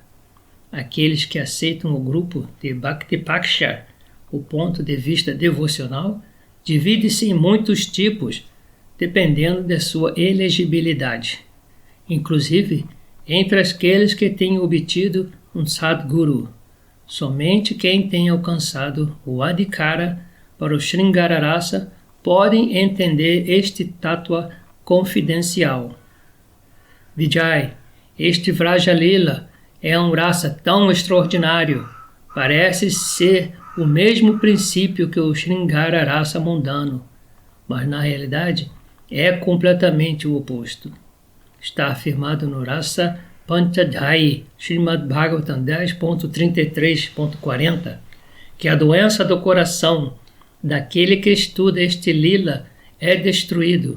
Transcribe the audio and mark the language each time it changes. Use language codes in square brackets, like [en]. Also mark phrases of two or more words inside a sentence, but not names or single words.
[pt] Aqueles que aceitam o grupo de Bhakti-paksha, o ponto de vista devocional, divide-se em muitos tipos, dependendo de sua elegibilidade. Inclusive, entre aqueles que têm obtido um Sadguru, somente quem tem alcançado o Adhikara para o [sa] Sringara Rasa [pt] podem entender este tattva confidencial. Vijay, este [sa] Vraja Lila [pt] é um rasa tão extraordinário, parece ser o mesmo princípio que o [sa] Sringara Rasa [pt] mundano, mas na realidade é completamente o oposto. Está afirmado no Rasa Panchadhyayi, Srimad Bhagavatam 10.33.40, que a doença do coração daquele que estuda este lila é destruído.